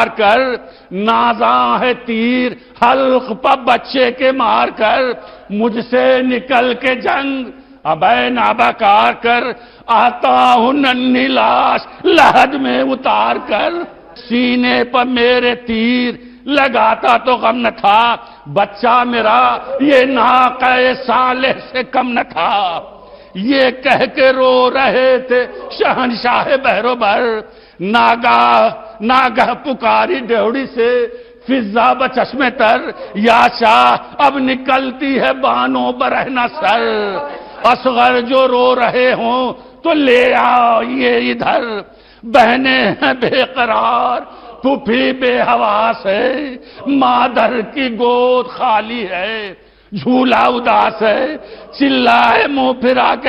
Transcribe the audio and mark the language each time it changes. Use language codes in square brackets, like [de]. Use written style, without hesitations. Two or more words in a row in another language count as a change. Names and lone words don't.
[ur] کر، نازاں ہے تیر حلق پہ بچے کے مار کر، مجھ سے نکل کے جنگ ابے نابکار کر، آتا ہوں ننھی لاش لحد میں اتار کر، سینے پر میرے تیر لگاتا تو غم نہ تھا، بچہ میرا یہ ناقہ صالح سے کم نہ تھا، یہ کہہ کے رو رہے تھے شہنشاہ بحر و بر، ناگہ پکاری ڈیوڑی سے فضا بچشم تر، یا شاہ اب نکلتی ہے بانوں برہنہ سر، اصغر جو رو رہے ہوں تو لے آئیے ادھر، بہنیں ہیں بے قرار پھوپھی بے حواس ہے، مادر کی گود خالی ہے جھولا اداس ہے، چلائے منہ پھرا کے